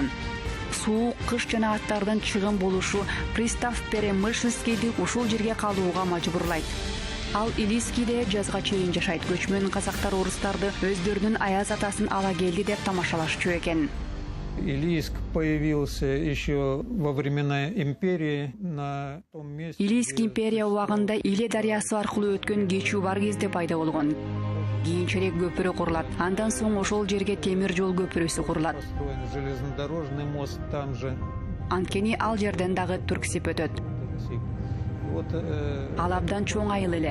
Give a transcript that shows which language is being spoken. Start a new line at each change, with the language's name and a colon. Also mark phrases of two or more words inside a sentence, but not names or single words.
Kyrgyz: Суук кыш жана аттардын чыгым болушу пристав Перемишевскийди ушул жерге калууга мажбурлайт. Ал Илийскиде жазга чейин жашайт. Көчмөн казактар орустарды өздөрүнүн аяз атасын ала келди деп тамашалашчу экен.
Russian: Илийск появился еще во времена империи на том месте.
Kyrgyz: Илийск империя убагында Иле дарыясы аркылуу өткөн кечүү бар кезде пайда болгон. Кийинчерээк көпүрө курулат. Андан соң ошол жерге темир жол көпүрөсү курулат.
Russian: Железнодорожный мост там же.
Kyrgyz: Анткени ал жерден дагы Түрксип өтөт. Ал абдан чоң айыл эле.